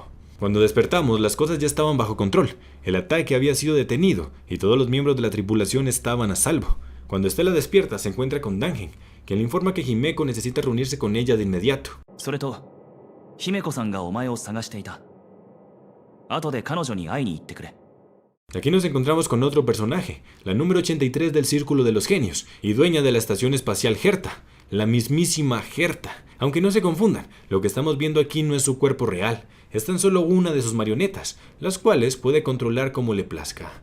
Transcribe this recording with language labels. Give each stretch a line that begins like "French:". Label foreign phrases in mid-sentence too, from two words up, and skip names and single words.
Spanish: Cuando despertamos, las cosas ya estaban bajo control, el ataque había sido detenido, y todos los miembros de la tripulación estaban a salvo. Cuando Stella despierta, se encuentra con Dan Heng, quien le informa que Himeko necesita reunirse con ella de inmediato.
Japanese: 後で彼女に会いに行ってくれ。
Spanish: Aquí nos encontramos con otro personaje, la número 83 del Círculo de los Genios y dueña de la estación espacial Herta, la mismísima Herta. Aunque no se confundan, lo que estamos viendo aquí no es su cuerpo real, es tan solo una de sus marionetas, las cuales puede controlar como le plazca.